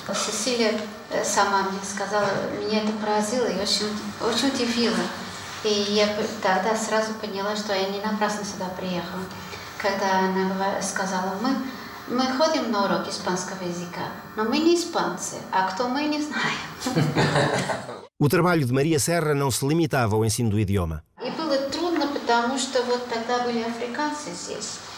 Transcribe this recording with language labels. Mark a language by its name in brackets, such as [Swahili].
[Russian] Сесилия сама мне сказала, меня это поразило и очень удивило. И я тогда сразу поняла, что я не напрасно сюда приехала. Когда она сказала, мы ходим на урок испанского языка, но мы не испанцы, а кто мы не знаем. [Portuguese] O trabalho de Maria Serra não se limitava ao ensino do idioma. [Russian] И было трудно, потому что вот тогда были африканцы здесь.